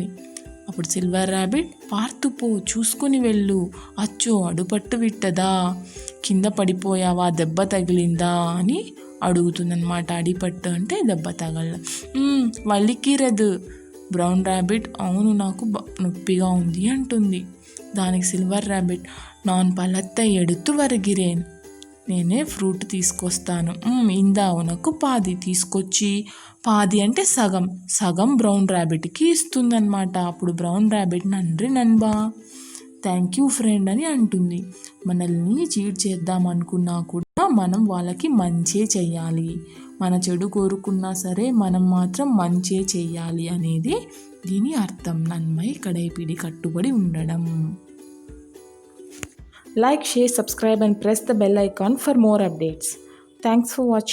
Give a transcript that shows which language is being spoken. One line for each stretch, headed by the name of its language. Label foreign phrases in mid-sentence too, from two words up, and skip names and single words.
Telugu: అప్పుడు సిల్వర్ ర్యాబిట్,
Tamil: பார்த்து போ
Telugu: చూసుకుని వెళ్ళు,
Tamil: அச்சோ அடிபட்டு விட்டதா,
Telugu: కింద పడిపోయావా, దెబ్బ తగిలిందా అని అడుగుతుందన్నమాట. అడిపట్టు అంటే దెబ్బ తగలడం. వల్లికిరదు. బ్రౌన్ ర్యాబిట్, అవును నాకు నొప్పిగా ఉంది అంటుంది. దానికి సిల్వర్ ర్యాబిట్,
Tamil: நான் பழத்தை எடுத்து வருகிறேன்.
Telugu: నేనే ఫ్రూట్ తీసుకొస్తాను.
Tamil: இந்தா உனக்கு பாதி.
Telugu: తీసుకొచ్చి, పాది అంటే సగం, సగం బ్రౌన్ ర్యాబిట్కి ఇస్తుందన్నమాట. అప్పుడు బ్రౌన్ ర్యాబిట్,
Tamil: நன்றி நண்பா,
English: thank you friend
Telugu: అని అంటుంది. మనల్ని చీట్ చేద్దాం అనుకున్నా కూడా మనం వాళ్ళకి మంచే చెయ్యాలి. మన చెడు కోరుకున్నా సరే మనం మాత్రం మంచే చెయ్యాలి అనేది దీని అర్థం.
Tamil: நன்மை கடைபிடி,
Telugu: కట్టుబడి ఉండడం.
English: Like, share, subscribe and press the bell icon for more updates. Thanks for watching.